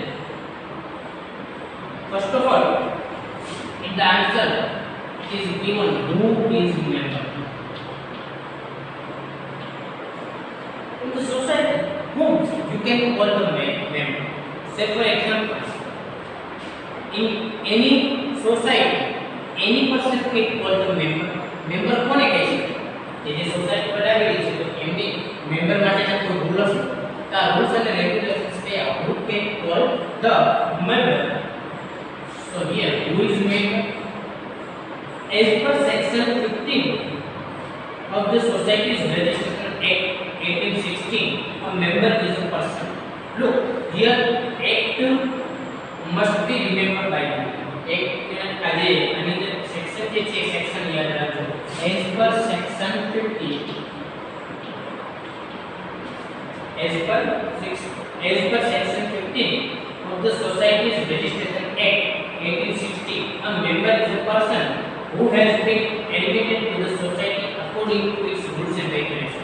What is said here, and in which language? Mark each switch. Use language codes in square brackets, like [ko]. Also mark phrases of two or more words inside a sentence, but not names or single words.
[en] First of all, in the answer it is given who is member. In the society, whom you can call the member. Say for example, in any society, any person can call the member. [gu] Member કોને કહે છે? જે સોસાયટી બનાવેલી છે તો એમની મેમ્બર માટેના કોઈ રૂલ હશે. [en] The rules and regulations say who can call the member. So here, who is member? As per section 15 of the Societies Registration Act 1816, a member is a person. Look, here act must be remembered by you. [gu] Act આજે આની જે સેક્શન છે સેક્શન યાદ રાખજો. [en] As per section 15 as per section 15 of the Societies Registration Act 1860, a member is a person who has been admitted to the society according to its rules and regulations.